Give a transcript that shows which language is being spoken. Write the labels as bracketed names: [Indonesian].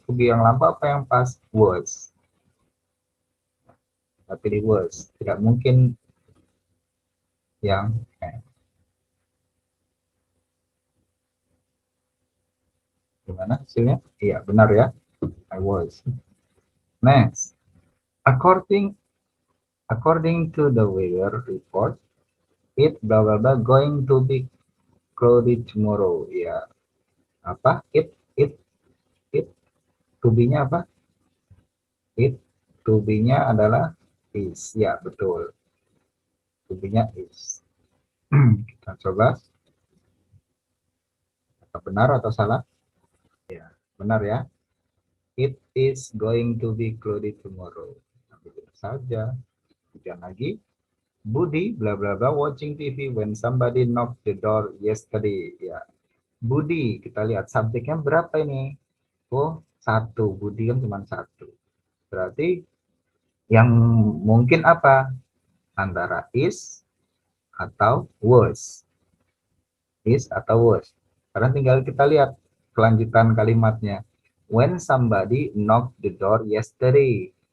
[Indonesian] To be yang lampau apa yang pas? Was. Kita pilih was. Tidak mungkin yang gimana hasilnya? Iya, benar ya. [English] I was. Next. According to the weather report, it blah blah blah going to be cloudy tomorrow. [Indonesian] Ya, apa? It to be-nya apa? It to be-nya adalah is. Ya, betul. To be-nya is. Kita coba. Benar atau salah? Ya, benar ya. [English] It is going to be cloudy tomorrow. [Indonesian] Begitu saja. Kemudian lagi, [English] Budi bla bla bla watching TV when somebody knocked the door yesterday. [Indonesian] Ya, Budi, kita lihat subjeknya berapa ini? Oh, satu. Budi kan cuma satu. Berarti yang mungkin apa? Antara is atau was. Is atau was. Karena tinggal kita lihat kelanjutan kalimatnya. [English] When somebody knocked the door yesterday.